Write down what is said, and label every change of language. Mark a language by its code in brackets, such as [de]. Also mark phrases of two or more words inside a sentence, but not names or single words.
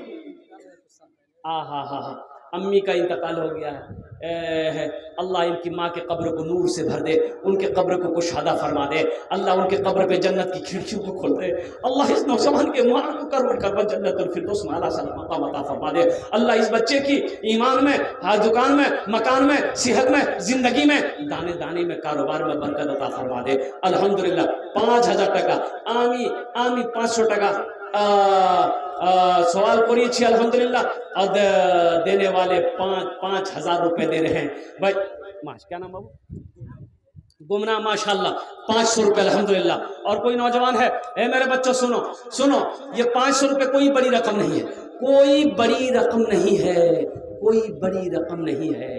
[ur] ہاں امی کا انتقال ہو گیا ہے، اللہ ان کی ماں کے قبر کو نور سے بھر دے، ان کے قبر کو کشادہ فرما دے، اللہ ان کے قبر پہ جنت کی کھڑکیوں کو کھول دے، اللہ اس نوجوان کے ماں کو کر جنت الفردوس میں اعلیٰ مقام عطا فرما دے، اللہ اس بچے کی ایمان میں، دکان میں، مکان میں، صحت میں، زندگی میں، دانے دانے میں، کاروبار میں برکت عطا فرما دے الحمدللہ۔ [bn] 5000 টাকা আমি 500 টাকা [ur] سوال کریے الحمدللہ، اور دینے والے 5000 روپے دے رہے ہیں بھائی۔ کیا نام بابو؟ گمنا ماشاءاللہ، 500 روپے الحمدللہ۔ اور کوئی نوجوان ہے؟ اے میرے بچوں سنو، یہ 500 روپے کوئی بڑی رقم نہیں ہے، کوئی بڑی رقم نہیں ہے، کوئی بڑی رقم نہیں ہے۔